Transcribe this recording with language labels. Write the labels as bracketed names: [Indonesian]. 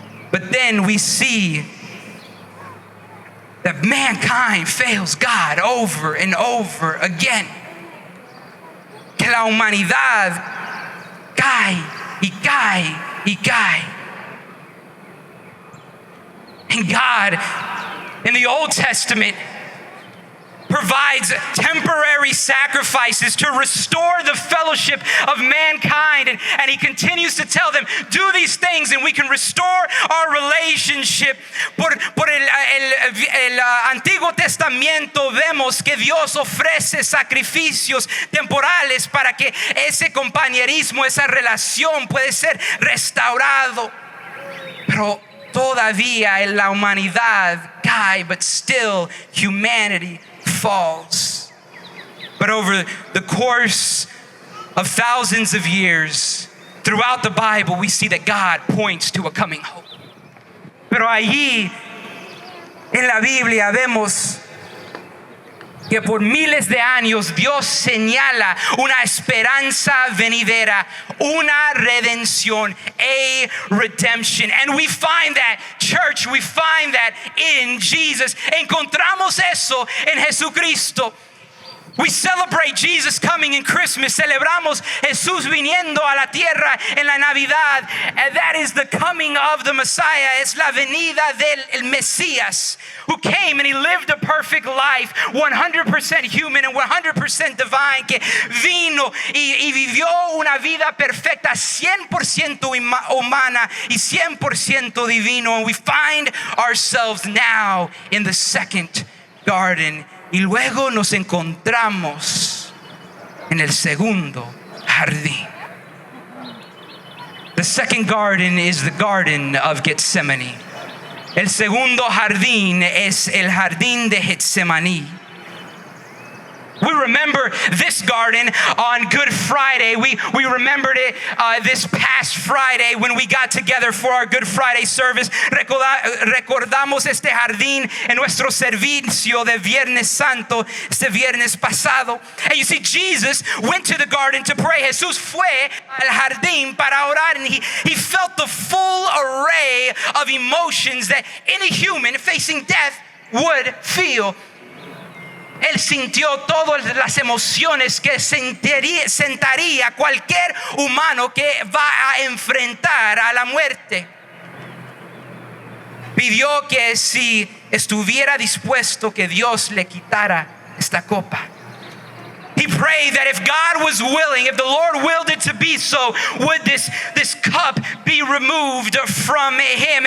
[English] But then we see that mankind fails God over and over again. [Spanish] Que la humanidad cae y cae y cae. [English] And God, in the Old Testament, provides temporary sacrifices to restore the fellowship of mankind. And he continues to tell them, do these things and we can restore our relationship. [Spanish] Por el Antiguo Testamento vemos que Dios ofrece sacrificios temporales para que ese compañerismo, esa relación puede ser restaurado. Pero todavía en la humanidad cae, [English] but still humanity falls. But over the course of thousands of years, throughout the Bible, we see that God points to a coming hope. [Spanish] Pero allí en la Biblia vemos que por miles de años Dios señala una esperanza venidera, una redención, [English] a redemption. And we find that, church, we find that in Jesus. [Spanish] Encontramos eso en Jesucristo. [English] We celebrate Jesus coming in Christmas. [Spanish] Celebramos Jesús viniendo a la tierra en la Navidad. [English] And that is the coming of the Messiah. [Spanish] Es la venida del Mesías, [English] who came and he lived a perfect life, 100% human and 100% divine, [Spanish] que vino y vivió una vida perfecta, 100% humana y 100% divino. [English] And we find ourselves now in the second garden. [Spanish] Y luego nos encontramos en el segundo jardín. [English] The second garden is the Garden of Gethsemane. [Spanish] El segundo jardín es el jardín de Getsemaní. [English] We remember this garden on Good Friday. We remembered it this past Friday when we got together for our Good Friday service. [Spanish] Recordamos este jardín en nuestro servicio de Viernes Santo, este viernes pasado. [English] And you see, Jesus went to the garden to pray. [Spanish] Jesús fue al jardín para orar, [English] and he felt the full array of emotions that any human facing death would feel. [Spanish] Él sintió todas las emociones que sentaría cualquier humano que va a enfrentar a la muerte. Pidió que si estuviera dispuesto que Dios le quitara esta copa. [English] He prayed that if God was willing, if the Lord willed it to be so, would this cup be removed from him.